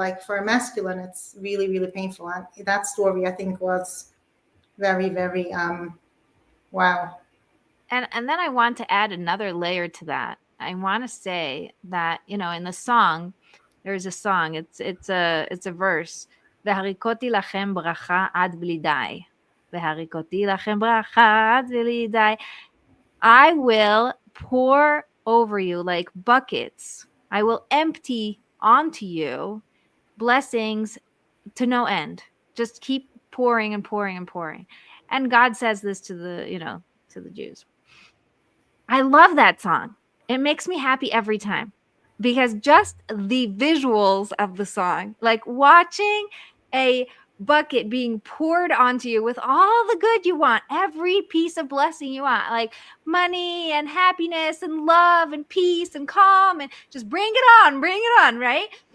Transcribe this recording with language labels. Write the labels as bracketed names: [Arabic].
[English] Like for a masculine, it's really, really painful. And that story, I think, was very, very wow. And then I want to add another layer to that. I want to say that, you know, in the song, there's a song, it's a verse. [Hebrew] והריקותי לכם ברכה עד בלי די. והריקותי לכם ברכה עד בלי די. [English] I will pour over you like buckets. I will empty onto you blessings to no end. Just keep pouring and pouring and pouring. And God says this to the, you know, to the Jews. I love that song. It makes me happy every time because just the visuals of the song, like watching a bucket being poured onto you with all the good you want, every piece of blessing you want, like money and happiness and love and peace and calm, and just bring it on, right?